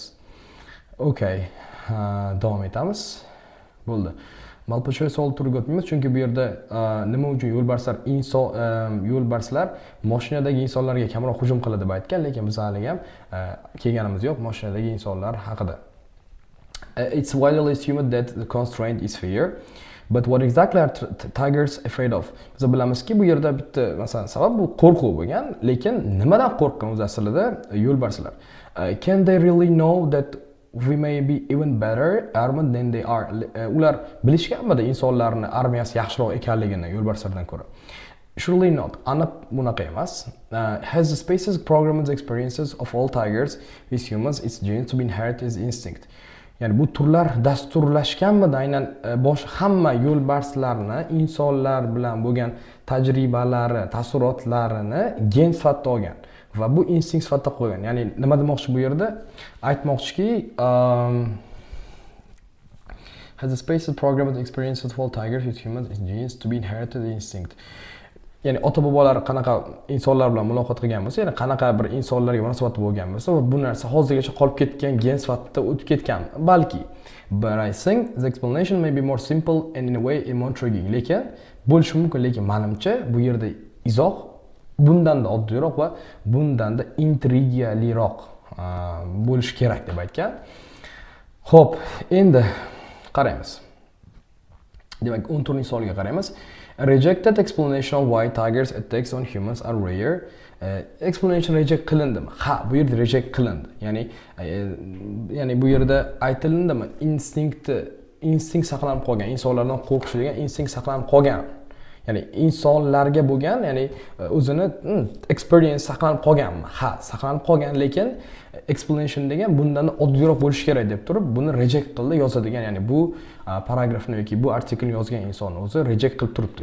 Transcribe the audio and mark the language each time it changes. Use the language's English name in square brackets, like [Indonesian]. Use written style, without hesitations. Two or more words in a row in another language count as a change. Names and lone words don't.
[Uzbek] Okay, davom etamiz. Bo'ldi. Malpochoy savol turiga o'tmaymiz, chunki bu yerda nima uchun yo'lbarslar mashinadagi insonlarga kamroq hujum qiladi deb aytgan, lekin biz hali ham kelganimiz yo'q mashinadagi insonlar haqida. [English] It's widely assumed that the constraint is fear. But what exactly are tigers afraid of? [Uzbek] Biz bilamizki, bu yerda bitta masalan sabab bu qo'rquv bo'lgan, lekin nimadan qo'rqqan o'zi aslida yo'lbarslar? [English] Can they really know that we may be even better armed than they are? [Uzbek] Ular bilishganmidi insonlarning armiyasi yaxshiroq ekanligini yo'lbarslardan ko'ra? [English] Surely not. [Uzbek] Aniq bunaqa emas. [English] Has the species programmed the experiences of all tigers with humans its genes to be inherited as instinct? [Uzbek] Ya'ni bu turlar dasturlashganmidi aynan hamma yo'lbarslarni insonlar bilan bo'lgan tajribalari, taassurotlarini gen sifatida olgan va bu instinkt sifatida qo'ygan. Ya'ni nima demoqchi bu yerda? Aytmoqchiki, [English] has the species programmed the experiences of all tigers with humans its genes to be inherited as instinct. [Uzbek] ya'ni ota bobolar qanaqa insonlar bilan muloqot qilgan bo'lsa, ya'ni qanaqa bir insonlarga munosabatda bo'lgan bo'lsa va bu narsa hozirgacha qolib ketgan gen sifatida o'tib ketgan. Balki, [English] but I think the explanation may be more simple and in a way more intriguing. [Uzbek] Lekin bo'lishi mumkin, lekin menimcha bu yerda izoh bundan-da oddiyroq va bundan-da intrigaliroq bo'lishi kerak deb aytgan. Xo'p, endi qaraymiz. Demak, 14-savolga qaraymiz. [English] A rejected explanation of why tigers attacks on humans are rare. Explanation reject [Uzbek] qilindimi? Ha, bu yerda reject qilindi. Ya'ni bu yerda aytilindimi? Instinkt saqlanib qolgan, insonlardan qo'rqish degan instinkt saqlanib qolgan. Ya'ni insonlarga bo'lgan, ya'ni o'zini experience saqlanib qolganmi? Ha, saqlanib qolgan, lekin explanation degan bundan oddiyroq bo'lishi kerak deb turib, buni reject qildi yozadigan, ya'ni bu paragrafni yoki bu artiklni yozgan inson o'zi reject qilib turibdi.